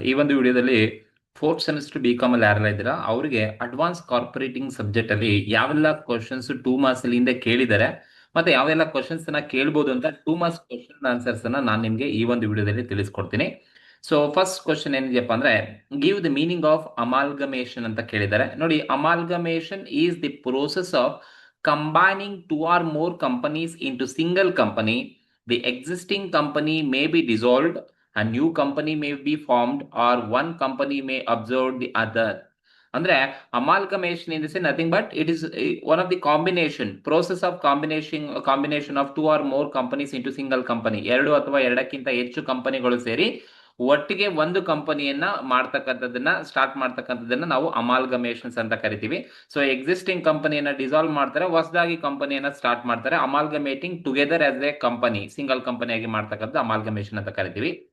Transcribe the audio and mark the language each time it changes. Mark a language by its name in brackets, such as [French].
[Kannada] ಈ ಒಂದು ವಿಡಿಯೋದಲ್ಲಿ ಫೋರ್ತ್ ಸೆಮಿಸ್ಟರ್ ಬಿ ಕಾಮ್ ಅಲ್ಲಿ ಯಾರೆಲ್ಲ ಇದ್ದೀರಾ ಅವರಿಗೆ ಅಡ್ವಾನ್ಸ್ ಕಾರ್ಪೊರೇಟಿಂಗ್ ಸಬ್ಜೆಕ್ಟ್ ಅಲ್ಲಿ ಯಾವೆಲ್ಲ ಕ್ವಶನ್ಸ್ 2 ಮಾರ್ಕ್ಸ್ ಅಲ್ಲಿ ಹಿಂದೆ ಕೇಳಿದ್ದಾರೆ ಮತ್ತೆ ಯಾವೆಲ್ಲ ಕ್ವಶನ್ಸ್ ಅನ್ನ ಕೇಳ್ಬೋದು ಅಂತ 2 ಮಾರ್ಕ್ಸ್ ಕ್ವಶನ್ ಆನ್ಸರ್ಸ್ ಅನ್ನ ನಾನು ನಿಮಗೆ ಈ ಒಂದು ವಿಡಿಯೋದಲ್ಲಿ ತಿಳಿಸ್ಕೊಡ್ತೀನಿ. [English] so first question [Kannada] ಏನಿದೆಯಪ್ಪ ಅಂದ್ರೆ, [English] give the meaning of amalgamation [Kannada] ಅಂತ ಕೇಳಿದ್ದಾರೆ. [English] ನೋಡಿ, amalgamation is the process of combining 2 or more companies into single company. The existing company may be dissolved, a new company may be formed, or one company may absorb the other. ಅಂದ್ರೆ amalgamation in this is nothing but it is one of the combination process of combination of 2 or more companies into single company. [Kannada] ಎರಡು ಅಥವಾ ಎರಡಕ್ಕಿಂತ ಹೆಚ್ಚು ಕಂಪನಿಗಳು ಸೇರಿ ಒಟ್ಟಿಗೆ ಒಂದು ಕಂಪನಿಯನ್ನ ಸ್ಟಾರ್ಟ್ ಮಾಡ್ತಕ್ಕಂಥದ್ದನ್ನ ನಾವು ಅಮಾಲ್ಗಮೇಷನ್ಸ್ ಅಂತ ಕರಿತೀವಿ. ಸೊ ಎಕ್ಸಿಸ್ಟಿಂಗ್ ಕಂಪನಿಯನ್ನ ಡಿಸಾಲ್ವ್ ಮಾಡ್ತಾರೆ, ಹೊಸದಾಗಿ ಕಂಪನಿಯನ್ನ ಸ್ಟಾರ್ಟ್ ಮಾಡ್ತಾರೆ. [English] amalgamating together as a company, [Kannada] single ಕಂಪನಿಯಾಗಿ ಮಾಡ್ತಕ್ಕಂಥ ಅಮಾಲ್ಗಮೇಷನ್ ಅಂತ ಕರಿತೀವಿ.